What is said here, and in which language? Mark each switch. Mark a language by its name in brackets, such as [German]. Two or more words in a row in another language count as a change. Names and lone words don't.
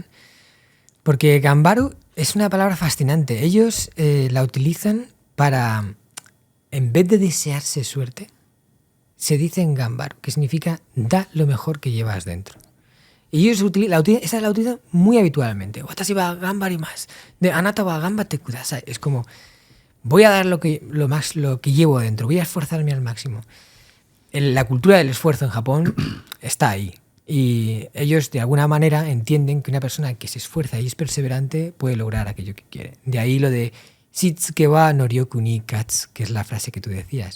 [Spanish] Porque Ganbaru es una palabra fascinante. Ellos la utilizan para, en vez de desearse suerte, se dicen Ganbaru, que significa da lo mejor que llevas dentro. Y ellos la utilizan muy habitualmente. [Japanese] 私は頑張ります。で、あなたは頑張ってください. [Spanish] Es como, voy a dar lo que llevo dentro, voy a esforzarme al máximo. La cultura del esfuerzo en Japón está ahí. Y ellos de alguna manera entienden que una persona que se esfuerza y es perseverante puede lograr aquello que quiere. De ahí lo de [Japanese] しつけは能力に勝つ, [Spanish] que es la frase que tú decías.